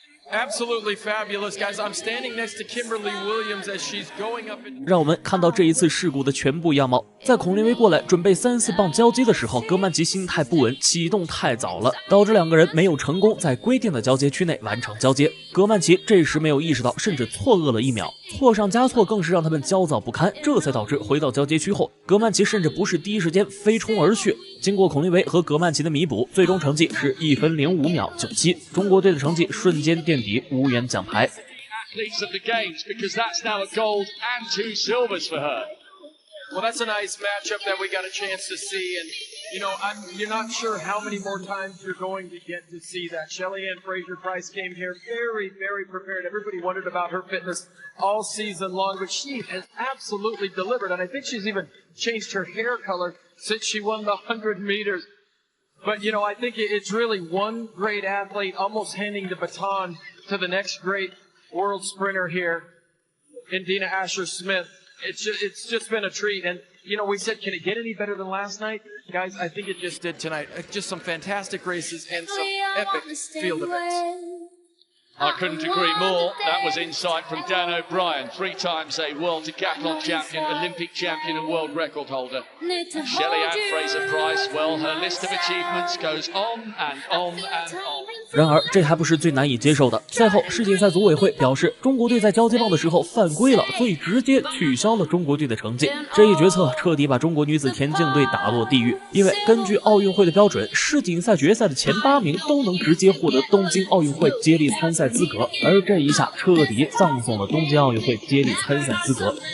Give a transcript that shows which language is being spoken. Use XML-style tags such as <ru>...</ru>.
<en>Absolutely fabulous, guys. I'm standing next to Kimberly Williams as she's going up.</en> <zh>让我们看到这一次事故的全部样貌。在孔令威过来准备3、4棒交接的时候，葛曼棋心态不稳，启动太早了，导致两个人没有成功在规定的交接区内完成交接。葛曼棋这时没有意识到，甚至错愕了1秒，错上加错，更是让他们焦躁不堪。这才导致回到交接区后，葛曼棋甚至不是第一时间飞冲而去。经过孔令威和葛曼棋的弥补，最终成绩是1分05秒97，中国队的成绩瞬间垫底，无缘奖牌。</zh> <en>Athletes of the games, because that's now a gold and 2 silvers for her. Well, that's a nice matchup that we got a chance to see, and you know, you're not sure how many more times you're going to get to see that. Shelly-Ann Fraser-Price came here very, very prepared. Everybody wondered about her fitness all season long, but she has absolutely delivered, and I think she's even changed her hair color since she won the 100 meters. But you know, I think it's really one great athlete almost handing the baton to the next great world sprinter here in Dina Asher-Smith. It's just been a treat, and you know, we said, can it get any better than last night? Guys, I think it just did tonight. Just some fantastic races and some epic field events. I couldn't agree more. That was insight from Dan O'Brien, 3 times a world decathlon champion, Olympic champion and world record holder. Shelly-Ann Fraser-Price, well, her list of achievements goes on and on and on.</en> <zh>然而，这还不是最难以接受的。赛后，世锦赛组委会表示，中国队在交接棒的时候犯规了，所以直接取消了中国队的成绩。这一决策彻底把中国女子田径队打落地狱。因为根据奥运会的标准，世锦赛决赛的前8名都能直接获得东京奥运会接力参赛资格，而这一下彻底葬送了东京奥运会接力参赛资格。</zh>